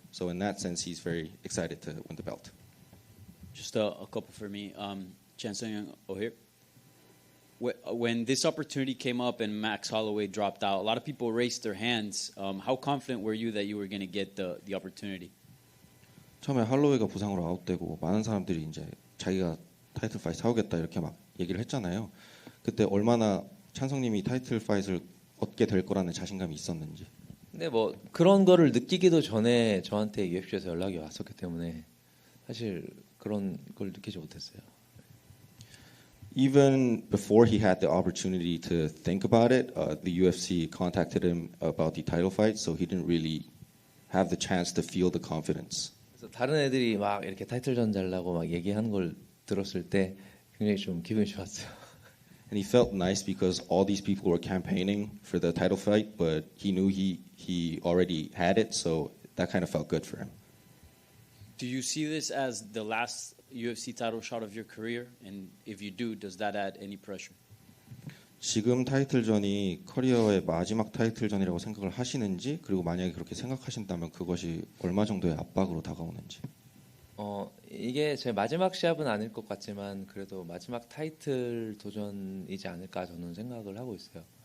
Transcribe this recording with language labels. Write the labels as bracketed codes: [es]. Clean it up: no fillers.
[en] So in that sense, he's very excited to win the belt. Just a couple for me. Chan Sung O'Hare. When this opportunity came up and Max Holloway dropped out, a lot of people raised their hands. How confident were you that you were going to get the opportunity? [ko] 처음에 할로웨이가 부상으로 아웃되고 많은 사람들이 이제 자기가 타이틀 파이트 하겠다 이렇게 막 얘기를 했잖아요. 그때 얼마나 찬성님이 타이틀 파이트를 얻게 될 거라는 자신감이 있었는지. 근데 뭐 그런 거를 느끼기도 전에 저한테 UFC에서 연락이 왔었기 때문에 사실 그런 걸 느끼지 못했어요. [en] Even before he had the opportunity to think about it, the UFC contacted him about the title fight, so he didn't really have the chance to feel the confidence. [ko] 그래서 다른 애들이 막 이렇게 타이틀전 잘라고 막 얘기하는 걸 들었을 때 굉장히 좀 기분이 좋았어요. [en] And he felt nice because all these people were campaigning for the title fight, but he knew he already had it, so that kind of felt good for him. Do you see this as the last UFC title shot of your career? And if you do, does that add any pressure? [ko] 지금 타이틀전이 커리어의 마지막 타이틀전이라고 생각을 하시는지, 그리고 만약에 그렇게 생각하신다면 그것이 얼마 정도의 압박으로 다가오는지. 이게 제 마지막 시합은 아닐 것 같지만 그래도 마지막 타이틀 도전이지 않을까 저는 생각을 하고 있어요.